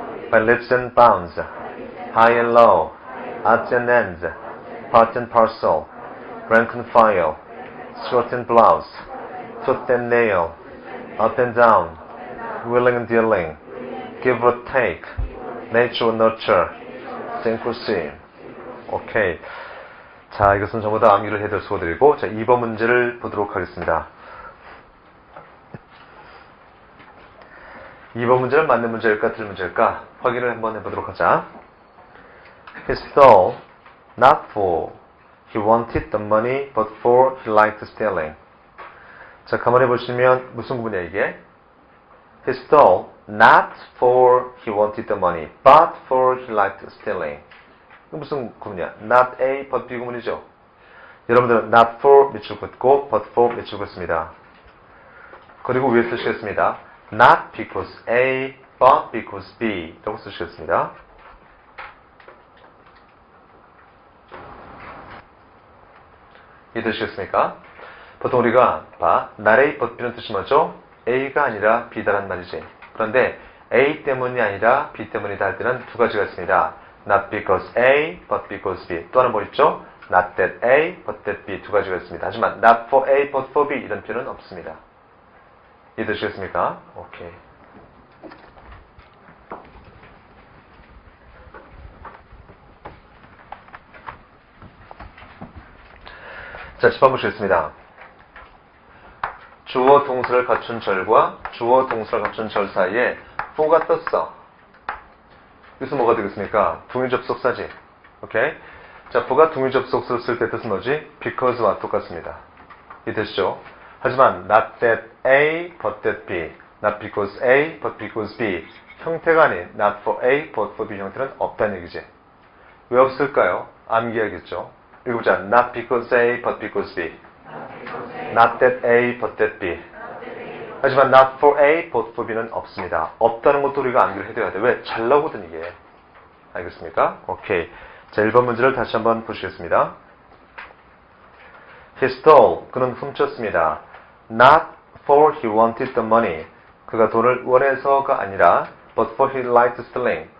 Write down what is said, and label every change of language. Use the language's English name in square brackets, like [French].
[English] by leaps and bounds. high and low. odds and ends. part and parcel. rank and file. skirt and blouse. tooth and nail. up and down. willing and dealing. give or take. nature or nurture. sink or swim. [Korean] 오케이. 자, 이것은 전부 다 암기를 해야 될 수고들이고, 자, 2번 문제를 보도록 하겠습니다. 2번 문제는 맞는 문제일까, 틀린 문제일까? 확인을 한번 해보도록 하자. [English] He stole, not for he wanted the money, but for he liked stealing. [Korean] 자, 가만히 보시면 무슨 구문이야, 이게? [English] He stole, not for he wanted the money, but for he liked stealing. [Korean] 이거 무슨 구문이야? Not A, but B 구문이죠. 여러분들은 not for 밑줄 긋고, but for 밑줄 긋습니다. 그리고 위에 쓰시겠습니다. Not because A, but because B 라고 쓰시겠습니다. 이해되시겠습니까? 보통 우리가 not A, but B는 뜻이 뭐죠? A가 아니라 B다란 말이지. 그런데 A 때문이 아니라 B 때문이다 할 때는 두 가지가 있습니다. [English] Not because A, but because B. [Korean] 또 하나 뭐 있죠? [English] Not that A, but that B. [Korean] 두 가지가 있습니다. 하지만 not for A, but for B 이런 표현은 없습니다. 이해되시겠습니까? 오케이. 자, 짚어 보시겠습니다. 주어 동사를 갖춘 절과 주어 동사를 갖춘 절 사이에 for가 떴어. 여기서 뭐가 되겠습니까? 동의접속사지. 오케이? 자, for가 동의접속사를 쓸 때 뜻은 뭐지? because와 똑같습니다. 이해되시죠? [English] 하지만 not that A, but that B. Not because A, but because B. [Korean] 형태가 아닌 not for A, but for B 형태는 없다는 얘기지. 왜 없을까요? 암기하겠죠. 읽어보자. [English] Not because A, but because B. Not that A, but that B. [Korean] 하지만 not for A, but for B는 없습니다. 없다는 것도 우리가 암기를 해둬야 돼. 왜? 잘 나오거든 이게. 알겠습니까? 오케이. 자, 1번 문제를 다시 한번 보시겠습니다. [English] He stole. [Korean] 그는 훔쳤습니다. [English] Not for he wanted the money. [Korean] 그가 돈을 원해서가 아니라 [English] but for he liked stealing.